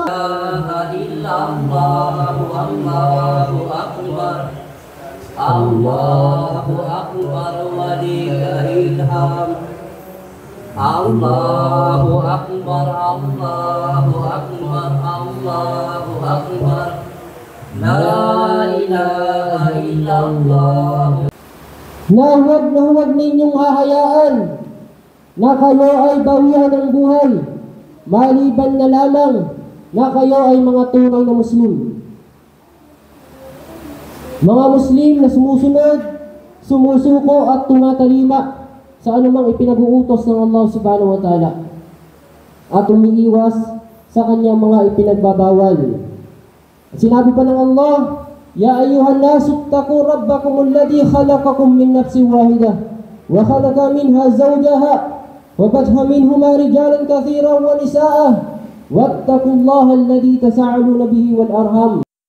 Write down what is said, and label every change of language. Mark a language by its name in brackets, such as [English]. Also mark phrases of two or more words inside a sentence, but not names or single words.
[Arabic] لا إله إلا الله الله أكبر الله أكبر ولله الحمد. الله أكبر الله أكبر الله أكبر. لا إله إلا الله. [Filipino] Na huwag ninyong hahayaan na kayo ay bawian ng buhay, maliban na lamang na kayo ay mga tunay na Muslim. Mga Muslim na sumusunod, sumusuko at tumatalima sa anumang ipinag-uutos ng [Arabic] الله سبحانه وتعالى [Filipino] at umiiwas sa kanyang mga ipinagbabawal. Sinabi pa ng Allah, [Arabic] يا أيها الناس اتقوا ربكم الذي خلقكم من نفس واحدة وخلق منها زوجها وبث منهما رجالا كثيرا ونساء واتقوا الله الذي تساءلون به والأرحام.